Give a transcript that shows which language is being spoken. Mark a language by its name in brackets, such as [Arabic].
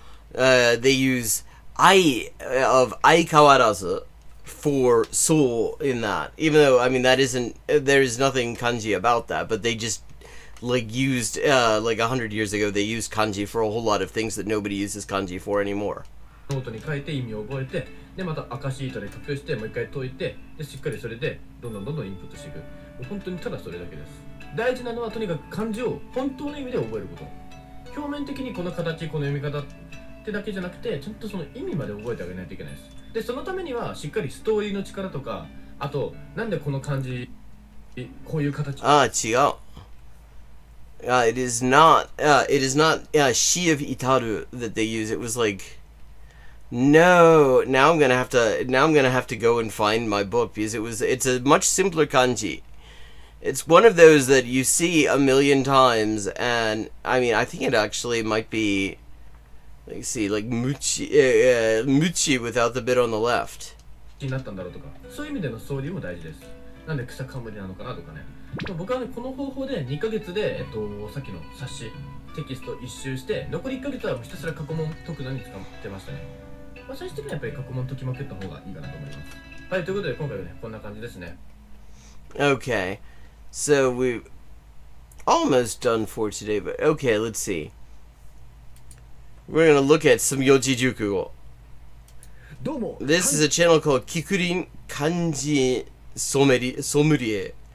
[English] They use of aikawarazu for so in that. Even though, that isn't, there's nothing kanji about that, but they just, used, 100 years ago, they used kanji for a whole lot of things that nobody uses kanji for anymore. [Japanese] ノートに書いて意味を覚えて、でまた赤シートで書くしてもう一回解いて、でしっかりそれでどんどんインプットしていく。もう本当にただそれだけです。大事なのはとにかく漢字を本当の意味で覚えること。表面的にこの形、この読み方ってだけじゃなくて、ちゃんとその意味まで覚えてあげないといけないです。でそのためにはしっかりストーリーの力とか、あとなんでこの漢字こういう形。違う。 [English] It is not she of itaru that they use. It was like, no, now I'm gonna have to go and find my book, because it's a much simpler kanji. It's one of those that you see a million times, and I mean, I think it actually might be, let's see, like muchi without the bit on the left. [Japanese] になったんだろうとか、そういう意味での総理も大事です。なんで草冠なのかなとかね。僕はね、この方法で2ヶ月で、さっきの冊子、テキスト一周して、残り1ヶ月はひたすら過去問解くのに使ってましたね。まあ、最終的にはやっぱり過去問解きまくった方がいいかなと思います。はい、ということで今回はね、こんな感じですね。 [English] Okay, so we've almost done for today, but okay, let's see. We're gonna look at some Yoji Jukugo. This is a channel called Kikurin Kanji Sommelier.